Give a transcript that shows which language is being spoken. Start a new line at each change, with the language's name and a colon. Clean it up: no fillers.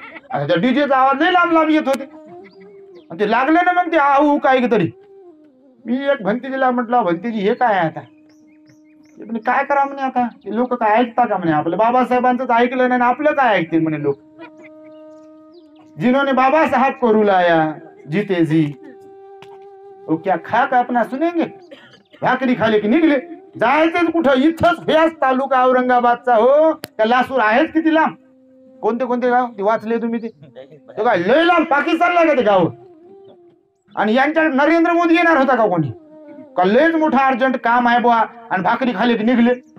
Marathi: आता त्या डीजेचा आवाज लय लांब येत होते आणि ते लागले ना, मग ते आऊ काय तरी. मी एक भंतीजीला म्हटलं, भंतीजी हे काय आहे आता, काय करा म्हणे, आता लोक काय ऐकता का म्हणे, आपलं बाबासाहेबांचं ऐकलं नाही, आपलं काय ऐकतील म्हणे लोक.
Hindi: जिन्होंने बाबा साहब को रुलाया जीते जी, वो क्या खाक अपना सुनेंगे.
Marathi: भाकरी खाले की निघले, जायचं कुठं, इथंच व्यास तालुका औरंगाबादचा. हो, त्या लासूर आहेत किती लांब, कोणते कोणते गाव ते वाचले तुम्ही, ते काय लय लांब पाकिस्तानला का ते गाव. आणि यांच्याकडे नरेंद्र मोदी येणार होता का कोणी, का लयच मोठा अर्जंट काम आहे बुवा, आणि भाकरी खाले की निघले.